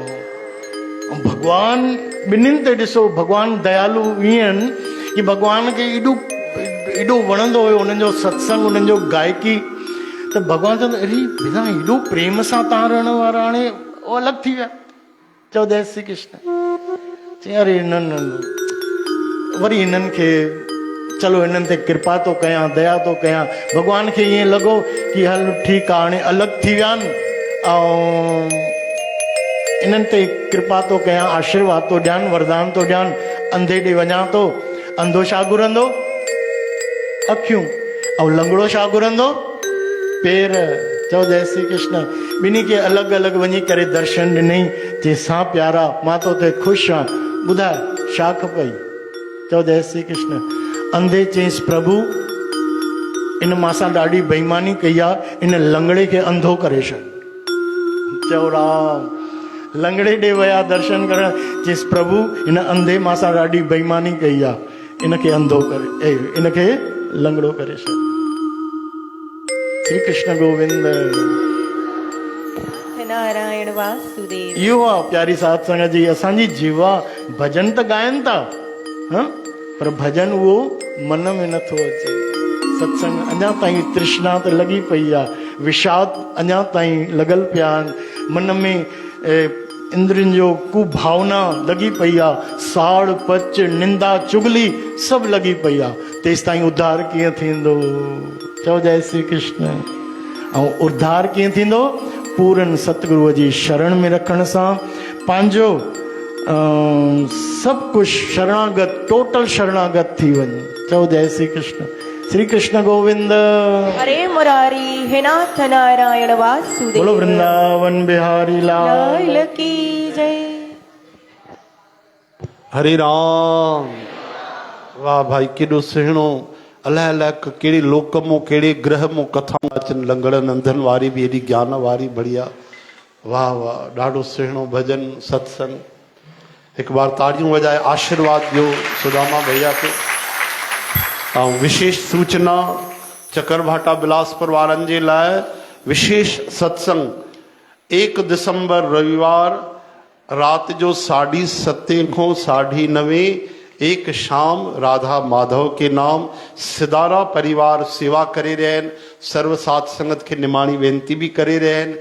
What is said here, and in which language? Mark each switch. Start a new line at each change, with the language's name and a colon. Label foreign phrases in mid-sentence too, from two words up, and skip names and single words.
Sindhi: ऐं भॻवानु ॿिन्हिनि ते ॾिसो, भॻवानु दयालु ईअं आहिनि कि भॻवान खे एॾो वणंदो हुयो उन्हनि जो सत्संग, उन्हनि जो गायकी, त भॻवानु चवंदो अरे भेरा एॾो प्रेम सां तव्हां रहण वारा हाणे उहो अलॻि थी विया। चओ जय श्री कृष्ण। चई अरे हिननि वरी हिननि खे चलो हिननि ते कृपा थो कयां, दया थो कयां। भॻवान खे ईअं लॻो कि हल ठीकु आहे, हाणे अलॻि थी विया आहिनि, ऐं इन्हनि ते कृपा थो कयां, आशीर्वाद थो ॾियानि, वरदान थो ॾियानि। अंधे ॾे वञा थो, अंधो छा घुरंदो? अखियूं। ऐं लंगड़ो छा घुरंदो? पेर। चओ जय श्री कृष्ण। ॿिन्ही खे अलॻि अलॻि वञी करे दर्शन ॾिनई, चई सां प्यारा मां तो ते ख़ुशि आहियां, ॿुधाए छा खपई? चओ जय श्री कृष्ण। अंधे चईंसि प्रभु इन मां सां ॾाढी बेईमानी कई आहे, इन लंगड़े खे अंधो करे छॾ। चओ राम। लंगड़े ॾे विया दर्शन करण, चईंसि प्रभु हिन अंधे मां सां ॾाढी बेईमानी कई आहे, इनखे अंधो करे, इनखे लंगड़ो करे छॾ। श्री कृष्ण गोविंद नारायण वासुदेव। इहो आहे प्यारी साध संगत जी, असांजी जीवा भजन त ॻाइनि था, पर भजन उहो मन में नथो अचे। सत्संग अञा ताईं तृष्णा त लॻी पई आहे, विषाद अञा ताईं लॻल पिया आहिनि, मन में इंद्रियुनि जो कुभावना लॻी पई आहे, साड़ पच निंदा चुगली सभु लॻी पई आहे। तेसि ताईं उद्धार कीअं थींदो? चओ जय श्री कृष्ण। ऐं उद्धार कीअं थींदो? पूरन सतगुरुअ जी शरण में रखण सां, पंहिंजो सभु कुझु शरणागत, टोटल शरणागत थी वञे। चओ जय श्री कृष्ण। श्री कृष्ण गोविंद। हरे मुरारी हे नाथ नारायण वासुदेव।
Hindi: बोलो वृंदावन बिहारी लाल की जय।
Sindhi: हरे राम। वाह भाई केॾो सुहिणो। अलाए अलाए कहिड़े लोक मां कहिड़े ग्रह मां कथाऊं अचनि, लंगड़नि अंधनि वारी बि एॾी ज्ञान वारी बढ़िया। वाह वाह, ॾाढो सुहिणो भजन सत्संग। हिकु बार ताड़ियूं वॼाए आशीर्वाद ॾियो सुदामा भैया खे। ऐं विशेष सूचना चकरभाटा बिलासपुर वारनि जे लाइ विशेष सत्संग 1 दिसंबर रविवार राति जो 7:30 खां 9:30
Hindi: एक शाम राधा माधव के नाम
Sindhi: सिदारा परिवार सेवा करे रहिया आहिनि। सर्व साध संगत खे निमाणी वेनती बि करे रहिया आहिनि।